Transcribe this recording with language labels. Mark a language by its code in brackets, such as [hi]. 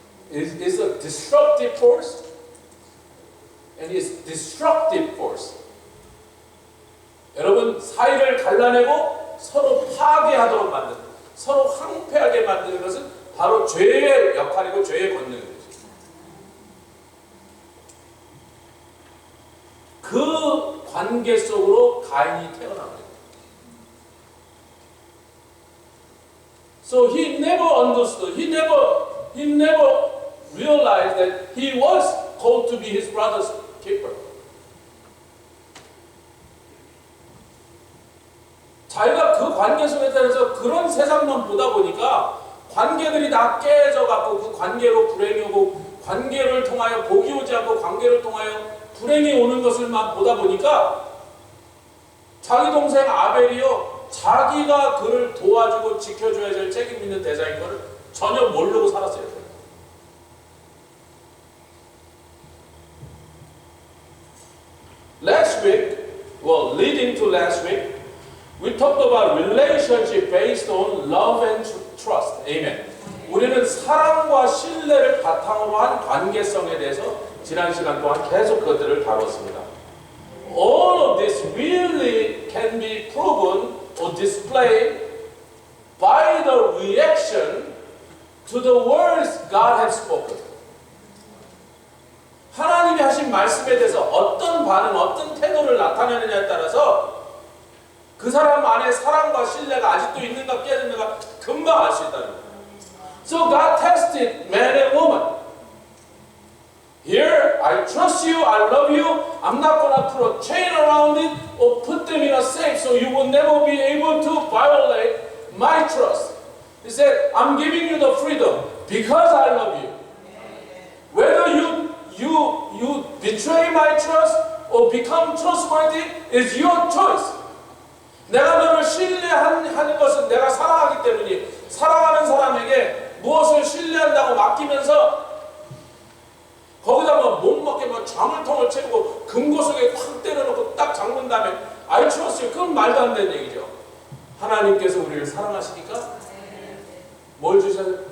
[en] It is a disruptive force, and it's destructive force. [ko] 여러분, 사이를 갈라내고 서로 파괴하도록 만드는, 서로 황폐하게 만드는 것은 바로 죄의 역할이고 죄의 권능입니다. 그 관계 속으로 가인이 태어납니다. [en] So he never understood, he never realized that he was called to be his brother's keeper. [ko] 자기가 그 관계 속에서 그런 세상만 보다 보니까 관계들이 다 깨져갖고 그 관계로 불행이 오고 관계를 통하여 복이 오지 않고 관계를 통하여 불행이 오는 것을만 보다 보니까 자기 동생 아벨이요 자기가 그를 도와주고 지켜줘야 될 책임 있는 대상인 것을 전혀 모르고 살았어요. [en] Last week, well, leading to last week, we talked about relationship based on love and trust. Amen. [ko] 우리는 사랑과 신뢰를 바탕으로 한 관계성에 대해서 지난 시간 동안 계속 그것들을 다뤘습니다. [en] All of this really can be proven or displayed by the reaction to the words God has spoken. 하나님이 하신 말씀에 대해서 어떤 반응, 어떤 태도를 나타내느냐에 따라서 그 사람 안에 사랑과 신뢰가 아직도 있는가 깨졌는가 금방 알 수 있다는 거예요. So God tested man and woman. Here, I trust you, I love you. I'm not going to put a chain around it or put them in a safe so you will never be able to violate my trust. He said, I'm giving you the freedom because I love you. Whether you betray my trust or become trustworthy is your choice. [ko] 내가 너를 신뢰하는 것은 내가 사랑하기 때문이니 사랑하는 사람에게 무엇을 신뢰한다고 맡기면서 거기다 못 먹게 자물통을 채우고 금고 속에 확 때려놓고 딱 잠근 다음에 [en] I trust you. [ko] 그건 말도 안 되는 얘기죠. 하나님께서 우리를 사랑하시니까 뭘 주셨어요?